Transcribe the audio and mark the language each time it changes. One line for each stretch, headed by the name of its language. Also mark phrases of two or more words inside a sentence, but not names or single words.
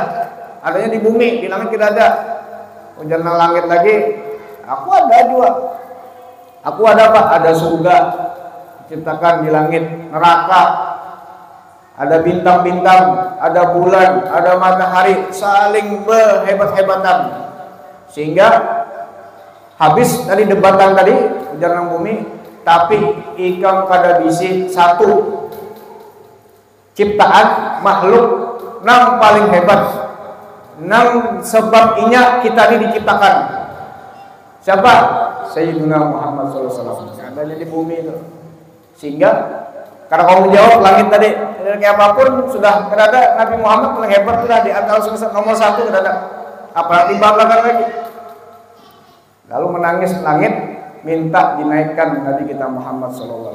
Indonesian: Adanya di bumi, di langit tidak ada.
Banjar: Ujar nang langit lagi,
Indonesian: aku ada juga. Aku ada apa? Ada surga diciptakan di langit, neraka. Ada bintang-bintang, ada bulan, ada matahari, saling berhebat-hebatan.
Banjar: Sehingga habis dari debatan tadi, ujar nang bumi, tapi ikam kada bisi satu ciptaan makhluk nang paling hebat. Nang sebab inya kita ini diciptakan.
Indonesian: Siapa? Sayyidina Muhammad SAW. Adanya di bumi itu. Sehingga karena kamu jawab langit tadi, kayak apapun sudah berada Nabi Muhammad paling hebat sudah di antara nomor satu sudah ada. Apalagi banggakan lagi. Lalu menangis langit minta dinaikkan Nabi kita Muhammad SAW.